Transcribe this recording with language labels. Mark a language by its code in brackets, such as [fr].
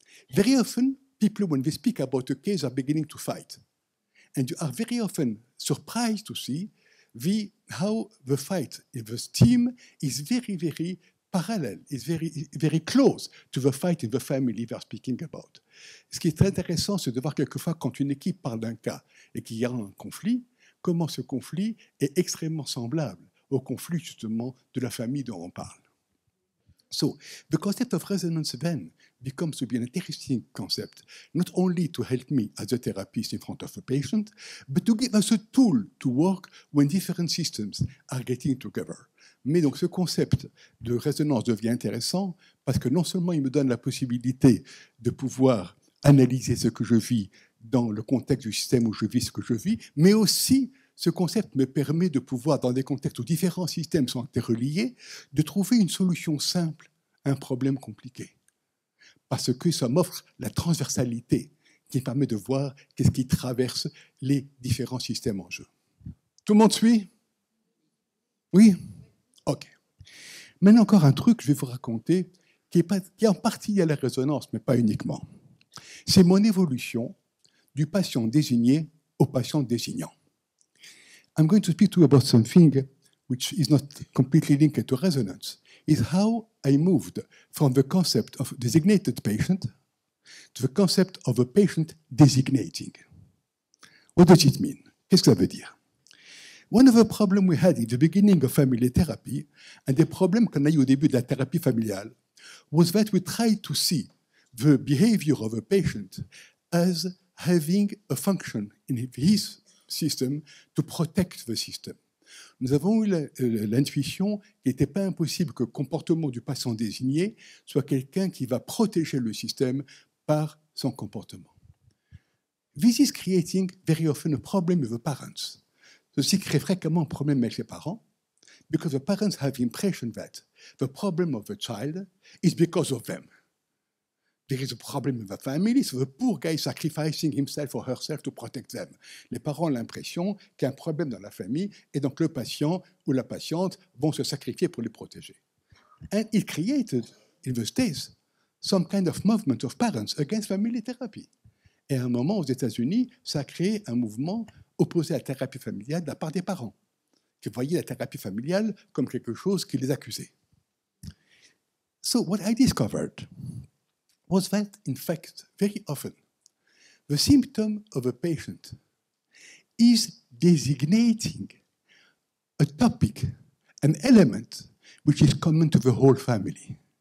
[en] Very often, people, when they speak about a case, are beginning to fight. And you are very often surprised to see how the fight in the team is very, very parallel, is very, very close to the fight in the family they are speaking about. [fr] Ce qui est très intéressant, c'est de voir quelquefois quand une équipe parle d'un cas et qu'il y a un conflit, comment ce conflit est extrêmement semblable au conflit justement de la famille dont on parle. [en] So the concept of resonance then becomes to be an interesting concept, not only to help me as a therapist in front of a patient, but to give us a tool to work when different systems are getting together. [fr] Mais donc ce concept de résonance devient intéressant parce que non seulement il me donne la possibilité de pouvoir analyser ce que je vis dans le contexte du système où je vis ce que je vis, mais aussi ce concept me permet de pouvoir, dans des contextes où différents systèmes sont interreliés, de trouver une solution simple à un problème compliqué. Parce que ça m'offre la transversalité qui me permet de voir qu'est-ce qui traverse les différents systèmes en jeu. Tout le monde suit? Oui? OK. Maintenant, encore un truc que je vais vous raconter qui est en partie lié à la résonance, mais pas uniquement. C'est mon évolution du patient désigné au patient désignant. [en] I'm going to speak to you about something which is not completely linked to resonance, is how I moved from the concept of designated patient to the concept of a patient designating. What does it mean? [fr] Qu'est-ce que ça veut dire? [en] One of the problems we had in the beginning of family therapy, and the problem [fr] qu'on a eu au début de la thérapie familiale, [en] was that we tried to see the behavior of a patient as having a function in his system to protect the system. [fr] Nous avons eu l'intuition qu'il n'était pas impossible que le comportement du patient désigné soit quelqu'un qui va protéger le système par son comportement. [en] This is creating very often a problem with the parents. [fr] Ceci crée fréquemment un problème avec les parents, [en] because the parents have the impression that the problem of the child is because of them. There is a problem in the family, so the poor guy is sacrificing himself or herself to protect them. [fr] Les parents ont l'impression qu'il y a un problème dans la famille, et donc le patient ou la patiente vont se sacrifier pour les protéger. [en] And it created, in the States, some kind of movement of parents against family therapy. [fr] Et à un moment, aux États-Unis, ça a créé un mouvement opposé à la thérapie familiale de la part des parents, qui voyaient la thérapie familiale comme quelque chose qui les accusait. [en] So what I discovered was that, in fact, very often, the symptom of a patient is designating a topic, an element, which is common to the whole family.